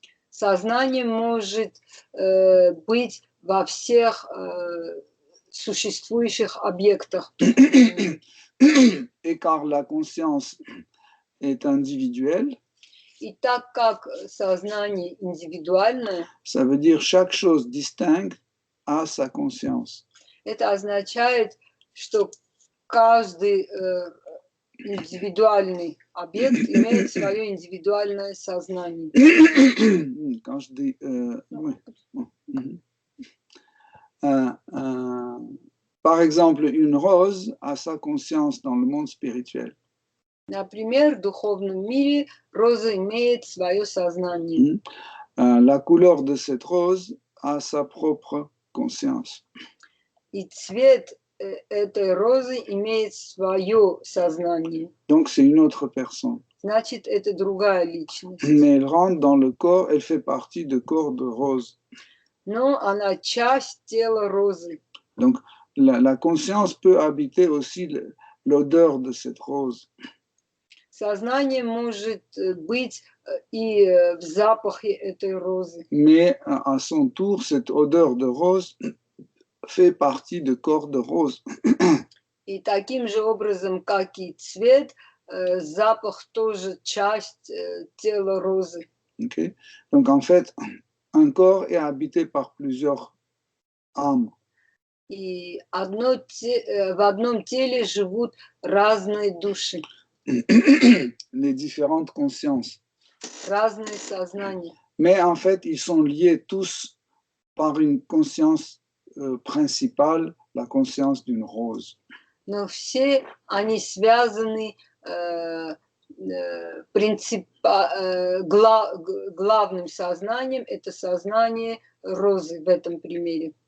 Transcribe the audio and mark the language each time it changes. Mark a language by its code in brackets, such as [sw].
[ru] Сознание может быть во всех существующих объектах. [fr] Et car la conscience est individuelle, [ru] и так как сознание индивидуальное, [fr] ça veut dire chaque chose distincte a sa conscience. [ru] Это означает, что каждый индивидуальный объект имеет свое индивидуальное сознание. [fr] Quand je dis, par exemple, une rose a sa conscience dans le monde spirituel. [ru] Например, в духовном мире роза имеет свое сознание. [fr] La couleur de cette rose a sa propre conscience. [ru] И цвет этой розы имеет свое сознание. [fr] Donc c'est une autre personne. [ru] Значит, это другая личность. [fr] Mais elle rentre dans le corps, elle fait partie du corps de rose. [ru] Но она часть тела розы. [fr] Donc la conscience peut habiter aussi l'odeur de cette rose. [ru] Сознание может быть и в запахе этой розы. [fr] Mais à son tour, cette odeur de rose fait partie du corps de rose. [ru] И таким же образом, как и цвет, запах тоже часть тела розы. Okay? [fr] Donc en fait, un corps est habité par plusieurs âmes. [ru] И в одном теле живут разные души. [fr] Les différentes consciences. [ru] Разные сознания. [fr] Mais en fait, ils sont liés tous par une conscience principale, la conscience d'une rose. [ru] Но все они связаны главным сознанием, это сознание розы в этом примере.